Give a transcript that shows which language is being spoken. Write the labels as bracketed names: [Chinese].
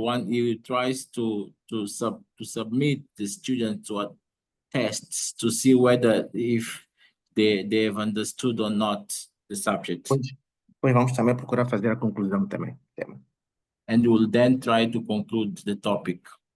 [English] He tries to submit the students to a tests to see whether if they've understood or not the subject. [Portuguese] Depois vamos também procurar fazer a conclusão também. [English] And we'll then try to conclude the topic.